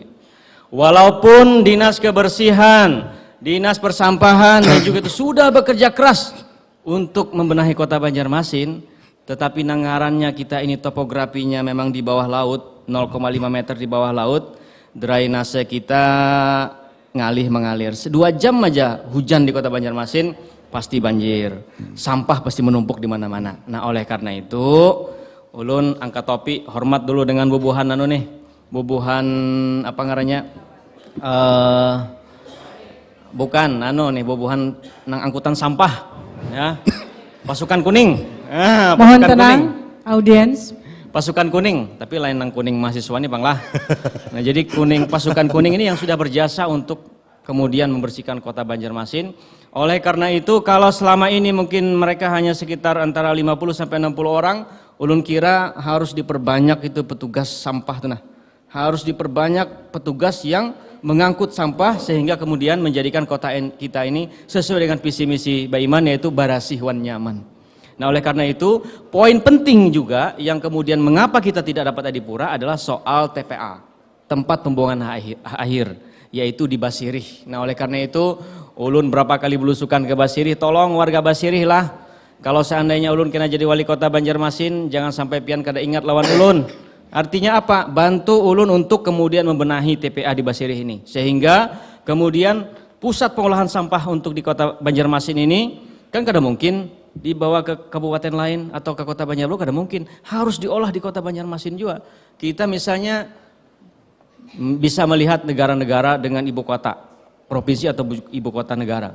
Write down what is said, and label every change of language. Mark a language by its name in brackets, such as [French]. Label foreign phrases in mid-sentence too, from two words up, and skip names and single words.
[Indonesian] Walaupun dinas kebersihan, dinas persampahan dan juga itu sudah bekerja keras untuk membenahi kota Banjarmasin, tetapi anggarannya kita ini topografinya memang di bawah laut, 0,5 meter di bawah laut, drainase kita mengalir. 2 jam aja hujan di kota Banjarmasin pasti banjir, sampah pasti menumpuk di mana-mana. Nah oleh karena itu, ulun angkat topi, hormat dulu dengan [Banjar] bubuhan bubuhan apa ngarannya? Bukan bubuhan nang angkutan sampah ya. [Indonesian] Pasukan kuning. Mohon tenang, audiens. [Banjar] pasukan kuning, tapi lain nang kuning mahasiswa nih Bang lah. [Indonesian] Nah jadi pasukan kuning ini yang sudah berjasa untuk kemudian membersihkan kota Banjarmasin. Oleh karena itu kalau selama ini mungkin mereka hanya sekitar antara 50 sampai 60 orang, ulun kira harus diperbanyak itu petugas sampah tuh nah. Harus diperbanyak petugas yang mengangkut sampah sehingga kemudian menjadikan kota kita ini sesuai dengan visi misi Baiman, yaitu [Banjar] barasih wan nyaman. [Indonesian] Nah oleh karena itu poin penting juga yang kemudian mengapa kita tidak dapat Adipura adalah soal TPA, tempat pembuangan akhir, yaitu di Basirih. Nah oleh karena itu ulun berapa kali belusukan ke Basirih, tolong warga Basirih lah, kalau seandainya ulun kena jadi wali kota Banjarmasin jangan sampai [Banjar] pian kada ingat lawan ulun. [Indonesian] Artinya apa? Bantu ulun untuk kemudian membenahi TPA di Basirih ini, sehingga kemudian pusat pengolahan sampah untuk di kota Banjarmasin ini kan [Banjar] kada mungkin [Indonesian] dibawa ke kabupaten lain atau ke kota Banjarbaru, [Banjar] kada mungkin, [Indonesian] harus diolah di kota Banjarmasin juga. Kita misalnya bisa melihat negara-negara dengan ibu kota provinsi atau ibu kota negara.